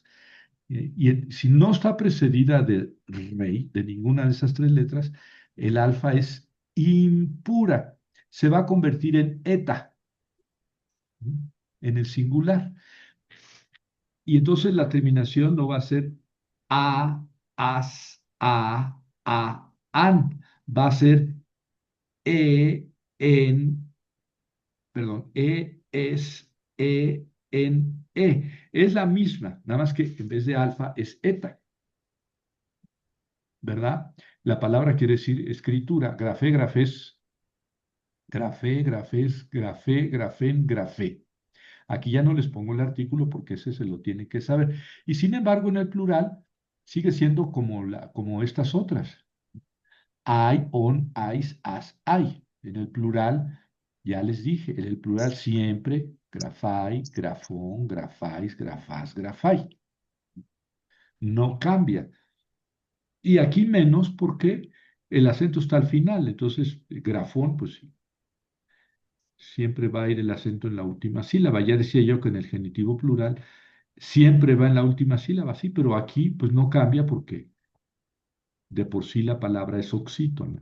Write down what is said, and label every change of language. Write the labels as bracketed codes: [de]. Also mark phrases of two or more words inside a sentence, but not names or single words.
[es] Si no está precedida de rey, de ninguna de esas tres letras, el alfa es impura. Se va a convertir en eta, ¿sí? En el singular. Y entonces la terminación no va a ser a, [el] ας, αν. [es] Va a ser e, en, perdón, es, en, e. Es la misma, nada más que en vez de alfa es eta, ¿verdad? La palabra quiere decir escritura. [el] γραφή, γραφῆς, γραφῇ, γραφῆς, γραφῇ, γραφήν, γραφή. [es] Aquí ya no les pongo el artículo porque ese se lo tiene que saber. Y sin embargo, en el plural sigue siendo como estas otras. [el] αι, ων, αις, ας, αι. [es] En el plural, ya les dije, en el plural siempre [el] γραφαί, γραφῶν, γραφαῖς, γραφάς, γραφαί. [es] No cambia. Y aquí menos porque el acento está al final. Entonces, grafón, pues sí, siempre va a ir el acento en la última sílaba. Ya decía yo que en el genitivo plural siempre va en la última sílaba, sí, pero aquí pues no cambia porque de por sí la palabra es oxítona.